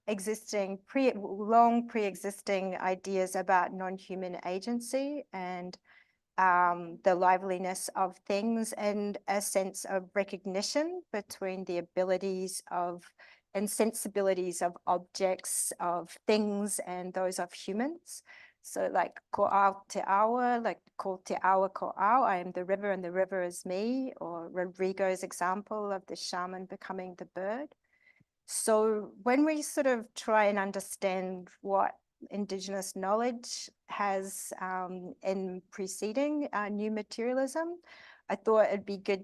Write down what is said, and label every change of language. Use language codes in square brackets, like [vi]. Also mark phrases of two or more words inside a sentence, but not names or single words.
[en] long pre-existing ideas about non-human agency and the liveliness of things, and a sense of recognition between the abilities of and sensibilities of objects, of things, and those of humans. So like [mi] ko'au te awa, [en] like [mi] ko te awa ko'au, [en] I am the river and the river is me, or Rodrigo's example of the shaman becoming the bird. So when we sort of try and understand what Indigenous knowledge has in preceding new materialism, I thought it'd be good